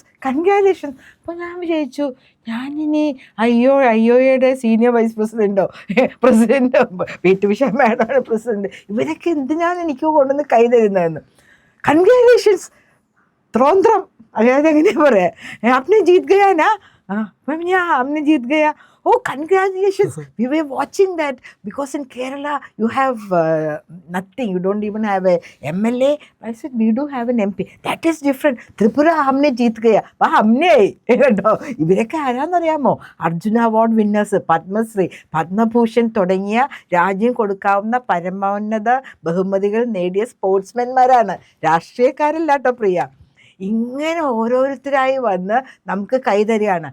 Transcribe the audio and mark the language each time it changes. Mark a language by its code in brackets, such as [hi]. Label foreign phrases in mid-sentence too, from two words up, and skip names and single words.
[ml] അപ്പോൾ ഞാൻ വിചാരിച്ചു, ഞാനിനി IOAയുടെ സീനിയർ വൈസ് പ്രസിഡൻറ്റോ PT ഉഷ മാഡമാണ് പ്രസിഡൻറ്റ്, ഇവരൊക്കെ എന്തിനാണ് എനിക്ക് കൊണ്ടുവന്ന് കൈ തരുന്നതെന്ന്. കൺഗ്രാലേഷൻസ് ത്രോന്ത്രം, അതായത് എങ്ങനെയാ പറയാ, [hi] आपने जीत गया ना, हमने जीत गया. [en] Oh, congratulations. We were watching that because in Kerala you have nothing. You don't even have a MLA. I said, we do have an MP. That is different. [hi] Tripura हमने जीत गया. वाह, हमने [ml] കേട്ടോ. ഇവരൊക്കെ ആരാന്നറിയാമോ? അർജുന അവാർഡ് വിന്നേഴ്സ്, പത്മശ്രീ, പത്മഭൂഷൺ തുടങ്ങിയ രാജ്യം കൊടുക്കാവുന്ന പരമോന്നത ബഹുമതികൾ നേടിയ സ്പോർട്സ്മാൻമാരാണ്, രാഷ്ട്രീയക്കാരല്ല കേട്ടോ പ്രിയ. ഇങ്ങനെ ഓരോരുത്തരായി വന്ന് നമുക്ക് കൈതരികയാണ്.